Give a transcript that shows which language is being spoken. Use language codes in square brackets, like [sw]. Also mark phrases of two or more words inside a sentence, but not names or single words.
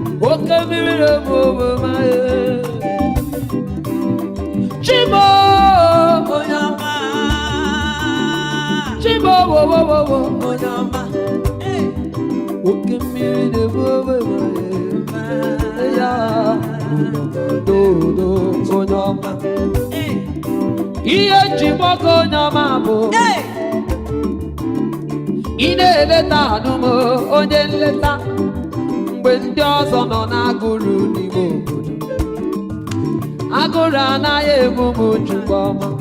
[ig] Oke mmiri na-egbu ogbe ma ye. Chimo, onye ọma. Chimo, wo, wo, wo, wo, onye ọma. Oke mmiri na-egbu ogbe ma ye. Ya, do, do, onye ọma. Ihe nji gbago onye ọma bụ ị na-eleta anụm onye nleta mgbe ndị ọzọ nọ n'agụrụ n'ime obodo. Agụrụ anaghị egbu m Chukwu ọma.